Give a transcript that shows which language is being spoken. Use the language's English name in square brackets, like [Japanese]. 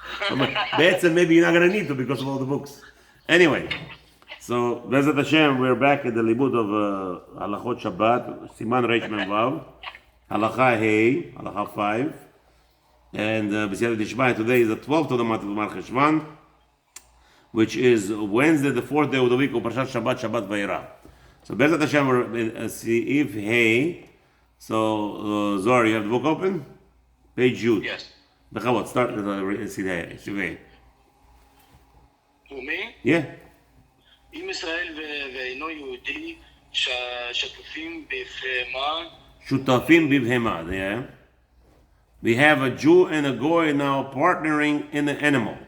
[English] Maybe you're not gonna need to because of all the books. Anyway, so Bezat Hashem, we're back at the libud of Halachot Shabbat, Siman Reish Mem Vav, Halacha Hey, Halacha 5, and B'Siyata Dishmaya today is the 12th of the month of Mar Cheshvan, which is Wednesday, the 4th day of the week of Parshat Shabbat, Shabbat Berurah. So Bezat Hashem, we're in Si'if Hey. So Zohar, you have the book open? Page Yud. Yes. Bechavot, start with Si'if Hey. Who, me? Yeah. [Hebrew] אם ישראל ואינו יהודי שתופים בפמה. Shutafim bivhema, yeah. [English] We have a Jew and a goy now partnering in the animal.